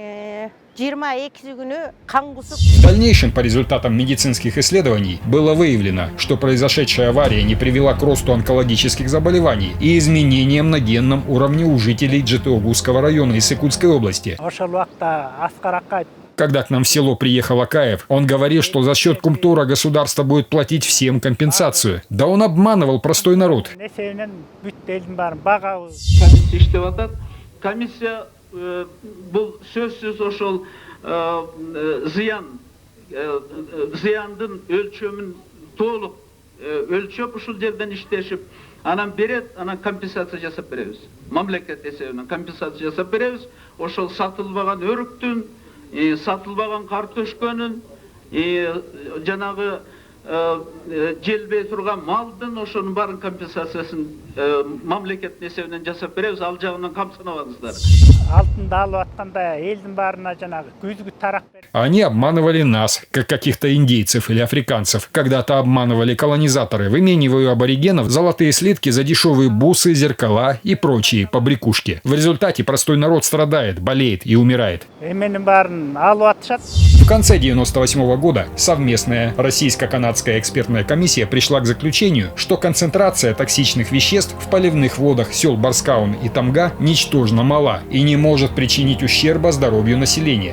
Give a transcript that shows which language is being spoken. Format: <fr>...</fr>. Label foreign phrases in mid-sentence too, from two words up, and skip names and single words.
<ru>В дальнейшем, по результатам медицинских исследований, было выявлено, что произошедшая авария не привела к росту онкологических заболеваний и изменениям на генном уровне у жителей Джетеогузского района Иссыкульской области. Когда к нам в село приехал Акаев, он говорил, что за счет Кумтора государство будет платить всем компенсацию. Да он обманывал простой народ.</ru> <ky>Комиссия бұл сөзсіз ошол зыяндын өлчөмүн толук өлчөп ушул жерден иштешип, анан берет, анан компенсация жасап беребиз. Мамлекет эсебинен компенсация жасап беребиз. Ошол сатылбаган өрүктүн, сатылбаган картөшкөнүн, жанагы желбей турган малдын ошонун баарын компенсациясын мамлекеттин эсебинен жасап беребиз, ал жагынан камсынабаңыздар. Алтында алып атканда элдин баарына жанагы көзгү тарак берип.</ky> <ru>Они обманывали нас, как каких-то индейцев или африканцев. Когда-то обманывали колонизаторы, выменивая у аборигенов золотые слитки за дешевые бусы, зеркала и прочие побрякушки. В результате простой народ страдает, болеет и умирает. В конце 1998 года совместная российско-канадская экспертная комиссия пришла к заключению, что концентрация токсичных веществ в поливных водах сел Барскаун и Тамга ничтожно мала и не может причинить ущерба здоровью населения.</ru>